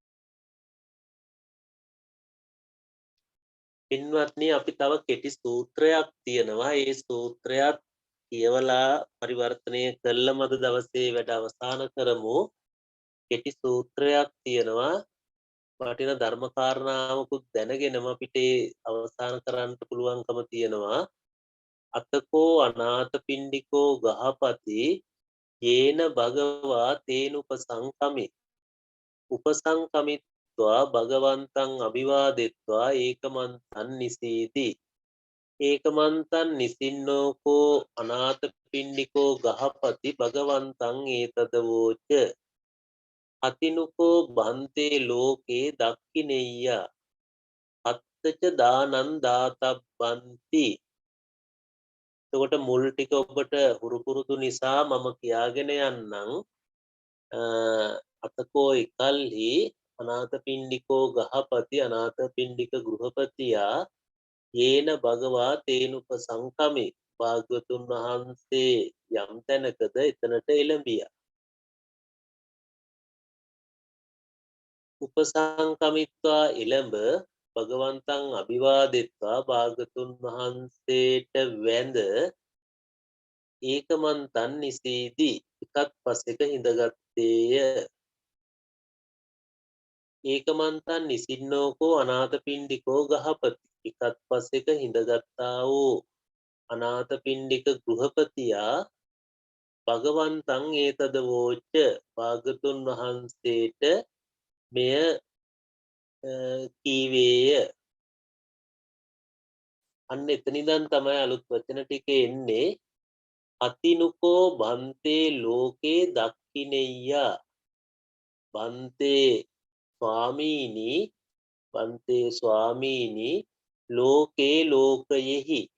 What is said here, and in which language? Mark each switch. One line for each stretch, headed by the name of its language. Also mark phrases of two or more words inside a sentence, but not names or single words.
Sinhala: පින්වත්නි අපි තව කෙටි සූත්‍රයක් තියෙනවා. ඒ සූත්‍රයත් කියවලා පරිවර්තනය කළා මද දවසේ වැඩ අවසන් කරමු. කෙටි සූත්‍රයක් තියෙනවා. වටින ධර්ම කාරණාවකුත් දැනගෙනම අපිට අවසන් කරන්න පුළුවන්කම තියෙනවා.
Pali: අතකෝ අනාථපිණ්ඩිකෝ ගහපති යේන භගවා තේනුපසංකමි උපසංකමිත්වා භගවන්තං අභිවාදෙත්වා ඒකමන්තං නිසීති. ඒකමන්තං නිසින්නෝකෝ අනාථපිණ්ඩිකෝ ගහපති භගවන්තං ඒතදවෝච අතිනුකෝ බන්තේ ලෝකේ දක්ඛිනෙය්‍ය අත්තච දානං දාතබ්බන්ති.
Sinhala: එතකොට මුල් ටික ඔබට හුරු පුරුදු නිසා මම කියාගෙන යන්නම්. අතකෝ එකල්හි අනාථපිණ්ඩිකෝ ගහපති අනාථපිණ්ඩික ගෘහපතියා
Pali: යේන භගවා තේනුපසංකමේ
Sinhala: භාග්‍යවතුන් වහන්සේ යම් තැනකද එතනට එළඹියා. උපසංකමිත්වා එළඹ
Pali: භගවන්තං අභිවාදෙත්වා
Sinhala: භාග්‍යවතුන් වහන්සේට වැඳ
Pali: ඒකමන්තං නිසීති
Sinhala: එකත් පසෙක හිඳගත්තේය.
Pali: ඒකමන්තං නිසින්නෝකෝ අනාථපිණ්ඩිකෝ ගහපති
Sinhala: එකත් පසෙක හිඳගත්තා වූ අනාථපිණ්ඩික ගෘහපතියා
Pali: භගවන්තං ඒතදවෝච
Sinhala: භාග්‍යවතුන් වහන්සේට මෙය කීවේය. අන්න එතනින්දන් තමයි අලුත් වචන ටික එන්නේ.
Pali: අතිනුකෝ බන්තේ ලෝකේ දක්ඛිනෙය්‍ය බන්තේ ස්වාමීනි ලෝකේ ලෝකයෙහි